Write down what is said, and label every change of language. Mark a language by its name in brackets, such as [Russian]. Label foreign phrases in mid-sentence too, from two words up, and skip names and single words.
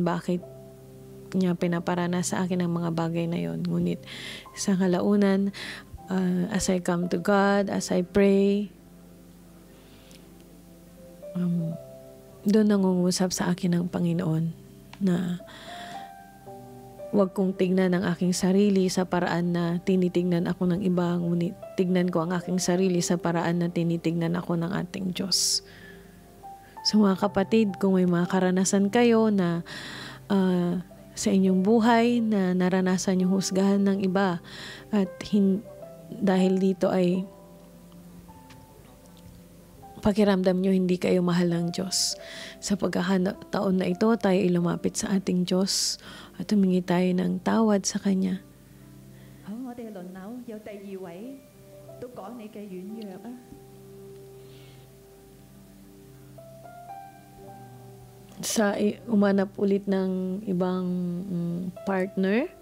[Filipino] Bakit niya pinaparana sa akin ang mga bagay na yon? Ngunit sa kalaunan, [English] as I come to God, as I pray, [Filipino] doon nangungusap sa akin ang Panginoon na huwag kong tignan ang aking sarili sa paraan na tinitignan ako ng iba, ngunit tignan ko ang aking sarili sa paraan na tinitignan ako ng ating Diyos. So mga kapatid, kung may mga karanasan kayo na sa inyong buhay na naranasan yung husgahan ng iba at dahil dito ay pakiramdam nyo hindi kayo mahal ng Diyos. Sa pagkakataon na ito, tayo ay lumapit sa ating Diyos at humingi tayo ng tawad sa Kanya. [Cantonese] 好，我哋輪流有第二位都講你嘅軟弱啊。 [Filipino] Umanap ulit ng ibang partner.